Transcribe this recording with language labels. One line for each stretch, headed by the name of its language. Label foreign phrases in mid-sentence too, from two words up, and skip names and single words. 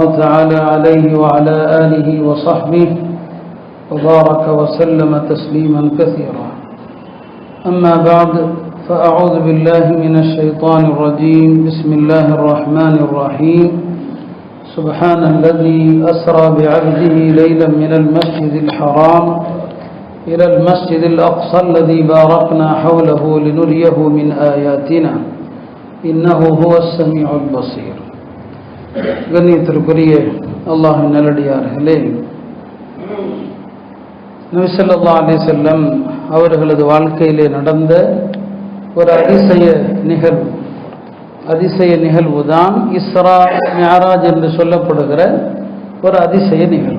Arabic: تعالى عليه وعلى آله وصحبه وبارك وسلم تسليما كثيرا أما بعد فأعوذ بالله من الشيطان الرجيم بسم الله الرحمن الرحيم سبحان الذي أسرى بعبده ليلا من المسجد الحرام إلى المسجد الأقصى الذي باركنا حوله لنريه من آياتنا إنه هو السميع البصير.
Tamil: கண்ணியத்திற்குரிய அல்லாஹ்வின் நல்லடியார்களே, நபி
Arabic: صلى الله عليه وسلم
Tamil: அவர்களது வாழ்க்கையிலே நடந்த ஒரு அதிசய நிகழ்வுதான் இஸ்ரா மிஅராஜ் என்று சொல்லப்படுகிற ஒரு அதிசய நிகழ்வு.